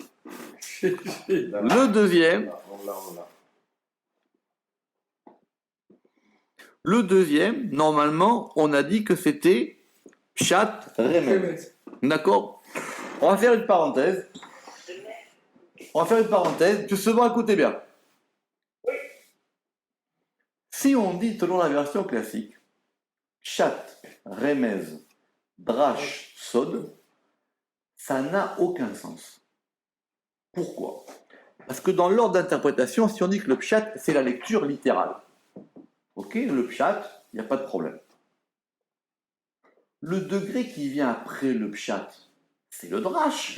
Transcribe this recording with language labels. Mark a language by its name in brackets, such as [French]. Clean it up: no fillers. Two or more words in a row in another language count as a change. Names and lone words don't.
[French] Le deuxième, normalement, on a dit que c'était [Hebrew] פשט רמז. [French] D'accord? On va faire une parenthèse. Tu se vois, écoutez bien. Si on dit, selon la version classique, [Hebrew] פשט, רמז, דרש, סוד, [French] ça n'a aucun sens. Pourquoi? Parce que dans l'ordre d'interprétation, si on dit que le pshat, c'est la lecture littérale. Ok, le pshat, il n'y a pas de problème. Le degré qui vient après le pshat, c'est le drash.